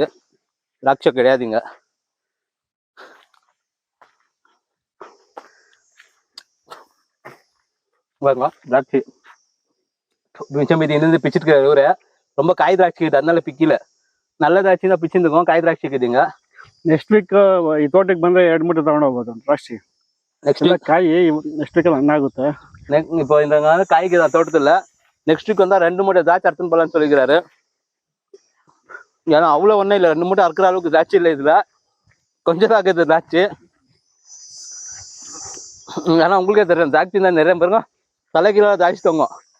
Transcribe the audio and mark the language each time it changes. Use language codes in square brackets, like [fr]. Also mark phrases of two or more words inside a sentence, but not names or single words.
[ta] திராட்சை கிடையாதுங்க. பாருங்க திராட்சை மிச்சம் மீதி இருந்து பிச்சுட்டு இருக்கிற இவரு ரொம்ப காய் திராட்சை இருக்குது, அதனால பிக்கல. நல்ல திராட்சை தான் பிச்சுருக்கோம், காய் திராட்சை இருக்குதுங்க. [en] next week [kn] ಈ ತೋಟಕ್ಕೆ ಬಂದ್ರೆ 2 ಮೂಟೆ ತಗೊಂಡು ಹೋಗ್ಬೋದು ದ್ರಾಕ್ಷಿ. [ta] நெக்ஸ்ட் [kn] ಎಲ್ಲ [ta] வீக் [kn] ಕಾಯಿ [en] next week [kn] ಹಣ್ಣಾಗುತ್ತೆ. [ta] இப்போ இந்த காய்க்கு தான் தோட்டத்தில் [en] next week [ta] வந்தால் 2 மூட்டை திராட்சை அறுத்துன்னு போகலான்னு சொல்லிக்கிறாரு. ஏன்னா அவ்வளோ ஒன்றும் இல்லை, 2 மூட்டை அறுக்கிற அளவுக்கு திராட்சை இல்லை இதில், கொஞ்சம் தான் இருக்குது திராட்சை. ஏன்னா உங்களுக்கே தெரியும் திராட்சை தான் நிறைய பாருங்க, தலைக்கிலோ திராட்சை தொங்கும்.